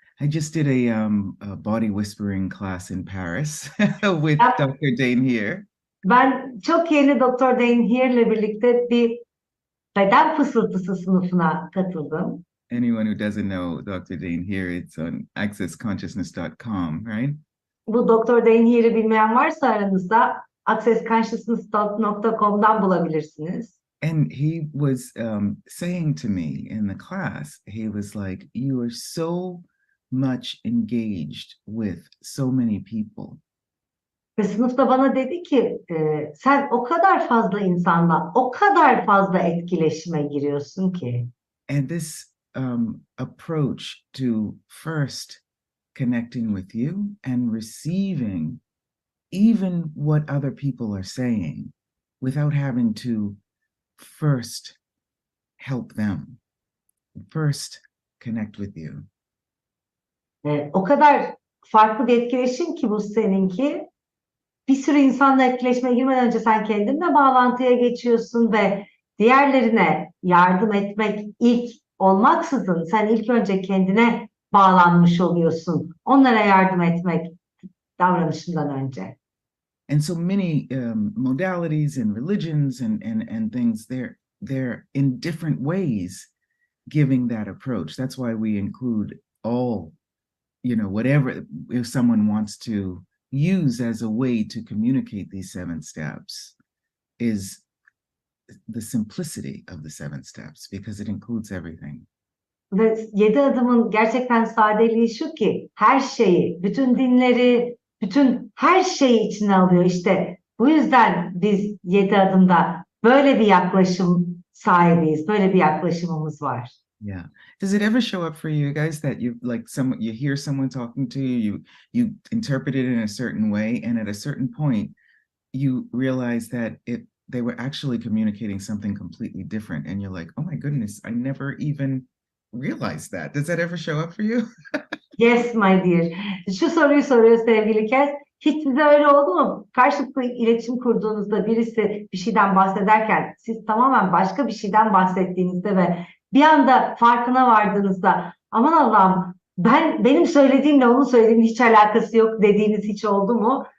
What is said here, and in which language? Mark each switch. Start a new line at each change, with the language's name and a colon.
English: I just did a body whispering class in Paris with Dr. Dane here.
Turkish: Ben çok yeni Dr. Dane Here'le birlikte bir beden fısıltısı sınıfına katıldım.
English: Anyone who doesn't know Dr. Dane Here, it's on accessconsciousness.com, right?
Turkish: Bu Dr. Dane Here'i bilmeyen varsa aranızda accessconsciousness.com'dan bulabilirsiniz.
English: And he was saying to me in the class, he was like, you are so much engaged with so many people.
Turkish: Ve sınıfta bana dedi ki sen o kadar fazla insanla, o kadar fazla etkileşime giriyorsun ki.
English: And this approach to first connecting with you and receiving even what other people are saying without having to first help them, first connect with you.
Turkish: O kadar farklı bir etkileşim ki bu seninki. Bir sürü insanla etkileşime girmeden önce sen kendinle bağlantıya geçiyorsun ve diğerlerine yardım etmek ilk olmaksızın sen ilk önce kendine bağlanmış oluyorsun. Onlara yardım etmek davranışından önce.
English: And so many modalities and religions and things, they're in different ways giving that approach. That's why we include all, whatever, if someone wants to use as a way to communicate these 7 steps, is the simplicity of the 7 steps, because it includes everything.
Turkish: Ve 7 adımın gerçekten sadeliği şu ki her şeyi, bütün dinleri, bütün her şeyi içine alıyor. İşte bu yüzden biz 7 adımda böyle bir yaklaşım sahibiyiz, böyle bir yaklaşımımız var.
English: Yeah. Does it ever show up for you guys that you hear someone talking to you, you interpret it in a certain way, and at a certain point you realize that they were actually communicating something completely different, and you're like, oh my goodness, I never even realize that. Does that ever show up for you? Yes my dear.
Turkish: Şu soruyu soruyor sevgili Kes. Hiç size öyle oldu mu? Karşılıklı iletişim kurduğunuzda birisi bir şeyden bahsederken siz tamamen başka bir şeyden bahsettiğinizde ve bir anda farkına vardığınızda aman Allah'ım benim söylediğimle onun söylediğinin hiç alakası yok dediğiniz hiç oldu mu?